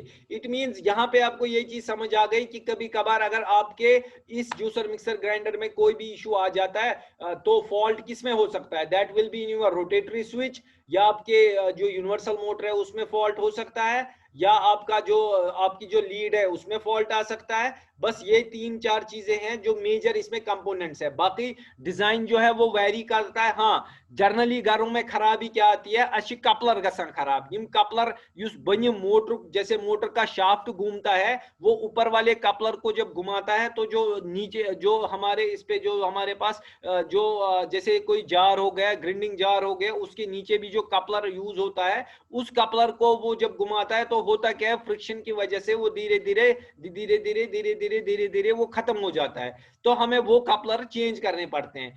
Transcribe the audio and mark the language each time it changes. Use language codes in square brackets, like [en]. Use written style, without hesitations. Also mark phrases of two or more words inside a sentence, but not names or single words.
[en] it means [hi] यहाँ पे आपको ये चीज समझ आ गई कि कभी कभार अगर आपके इस [en] juicer mixer grinder [hi] में कोई भी इशू आ जाता है तो फॉल्ट किस में हो सकता है, [en] that will be in your rotatory switch, [hi] या आपके जो [en] universal motor [hi] है उसमें फॉल्ट हो सकता है, या आपका जो आपकी जो लीड है उसमें फॉल्ट आ सकता है। बस ये 3-4 चीजें हैं जो मेजर इसमें कंपोनेंट्स है, बाकी डिजाइन जो है वो वेरी करता है। हाँ, जर्नली घरों में खराबी क्या आती है, अच्छी कपलर [ks] गसन खराब, यम कपलर युस बनि मोटर, [hi] जैसे मोटर का शाफ्ट घूमता है वो ऊपर वाले कपलर को जब घुमाता है तो जो नीचे जो हमारे इस पे जो हमारे पास जो जैसे कोई जार हो गया, [en] grinding jar [hi] हो गया, उसके नीचे भी जो कपलर यूज होता है, उस कपलर को वो जब घुमाता है तो होता क्या है, फ्रिक्शन की वजह से वो धीरे धीरे धीरे धीरे धीरे धीरे धीरे धीरे वो खत्म हो जाता है, तो हमें वो [en] coupler change [hi] करने पड़ते हैं।